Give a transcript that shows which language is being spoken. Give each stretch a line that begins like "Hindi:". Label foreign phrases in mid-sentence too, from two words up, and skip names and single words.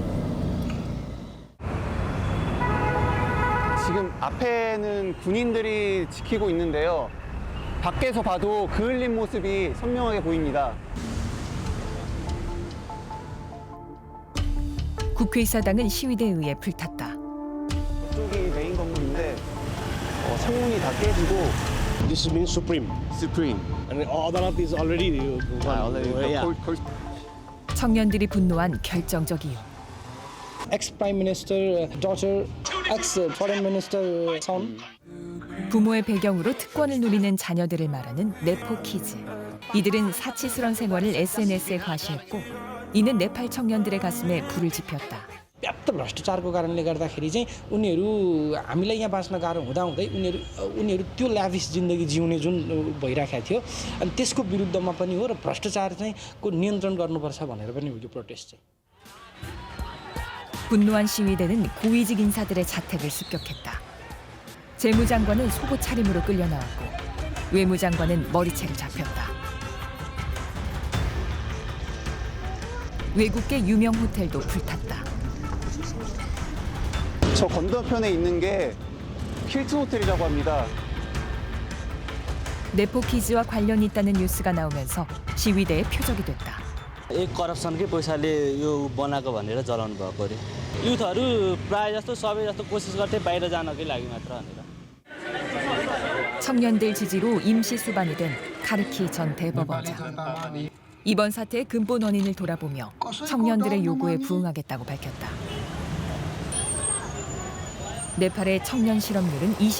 Korean: 지금 앞에는 군인들이 지키고 있는데요. 밖에서 봐도 그을린 모습이 선명하게 보입니다. 국회의사당은 시위대에 의해 불탔다. 이쪽이 메인 건물인데 창문이 다 깨지고.
English: This means supreme. Supreme. And Adalat is already
Korean: 청년들이 분노한 결정적 이유.
English: ex-prime minister daughter, ex-foreign minister son.
Korean: 부모의 배경으로 특권을 누리는 자녀들을 말하는 네포키즈. 이들은 사치스런 생활을 SNS에 과시했고 이는 네팔 청년들의 가슴에 불을 지폈다.
Nepali: व्याप्त भ्रष्टाचारको कारणले गर्दाखेरि चाहिँ उनीहरू हामीलाई यहाँ बाँच्न गाह्रो हुँदाहुँदै उनीहरू त्यो ल्याभिस जिन्दगी जिउने जुन भइराखेको थियो अनि त्यसको विरुद्धमा पनि हो र भ्रष्टाचार चाहिँ को नियन्त्रण गर्नुपर्छ भनेर पनि हो यो प्रोटेस्ट चाहिँ.
Korean: 분노한 시위대는 고위직 인사들의 자택을 습격했다. 재무장관은 속옷 차림으로 끌려 나왔고 외무장관은 머리채를 잡혔다. 외국계 유명 호텔도 불탔다. 저 건너편에 있는 게 힐튼 호텔이라고 합니다. 네포키즈와 관련이 있다는 뉴스가 나오면서 시위대의 표적이 됐다.
Nepali: एक करप्सनकै पैसाले यो बनाएको भनेर जलाउनु भएको अरे. युथहरू प्राय जस्तो सबै जस्तो कोसिस गर्थे बाहिर जानकै लागि मात्र भनेर.
Korean: 청년들 지지로 임시 수반이 된 카르키 전 대법원장. 이번 사태의 근본 원인을 돌아보며 청년들의 요구에 부응하겠다고 밝혔다. 네팔의 청년 실업률은 20%.